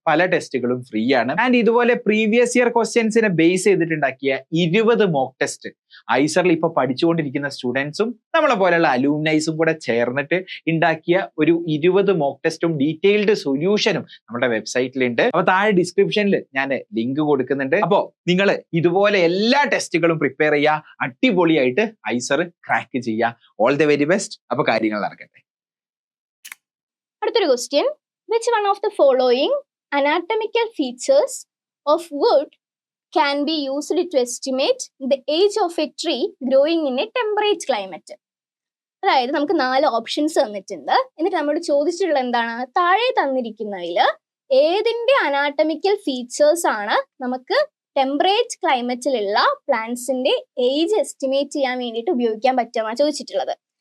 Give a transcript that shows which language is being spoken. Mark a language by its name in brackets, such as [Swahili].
[Malayalam] പല ടെസ്റ്റുകളും ഫ്രീ ആണ്. ആൻഡ് ഇതുപോലെ previous year ക്വസ്റ്റ്യൻസിനെ base ചെയ്തിട്ടുണ്ടാക്കിയ 20 mock test ഐസറിൽ ഇപ്പൊ പഠിച്ചുകൊണ്ടിരിക്കുന്ന സ്റ്റുഡൻസും നമ്മളെ പോലെയുള്ള അലൂമിനൈസും കൂടെ ചേർന്നിട്ട് ഉണ്ടാക്കിയ ഒരു 20 മോക്ക് ടെസ്റ്റും ഡീറ്റെയിൽഡ് സൊല്യൂഷനും നമ്മുടെ വെബ്സൈറ്റിലുണ്ട്. അപ്പൊ താഴെ ഡിസ്ക്രിപ്ഷനിൽ ഞാൻ ലിങ്ക് കൊടുക്കുന്നുണ്ട്. അപ്പോ നിങ്ങൾ ഇതുപോലെ എല്ലാ ടെസ്റ്റുകളും പ്രിപ്പയർ ചെയ്യുക, അടിപൊളിയായിട്ട് ഐസർ ക്രാക്ക് ചെയ്യുക. [English] All the very best. [Malayalam] അപ്പൊ കാര്യങ്ങൾ നടക്കട്ടെ. [English] അടുത്തൊരു question, which one of the following anatomical features of wood can be used to estimate the age of a tree growing in a temperate climate? [Malayalam] അതായത് നമുക്ക് 4 options തന്നിട്ടുണ്ട്. എന്നിട്ട് നമ്മളോട് ചോദിച്ചിട്ടുള്ള എന്താണ്, താഴെ തന്നിരിക്കുന്നതിൽ ഏതിന്റെ അനാട്ടമിക്കൽ ഫീച്ചേഴ്സ് ആണ് നമുക്ക് ടെമ്പറേറ്റ് ക്ലൈമറ്റിലുള്ള പ്ലാന്റ്സിന്റെ ഏജ് എസ്റ്റിമേറ്റ് ചെയ്യാൻ വേണ്ടിയിട്ട് ഉപയോഗിക്കാൻ പറ്റുമെന്നാണ് ചോദിച്ചിട്ടുള്ളത്.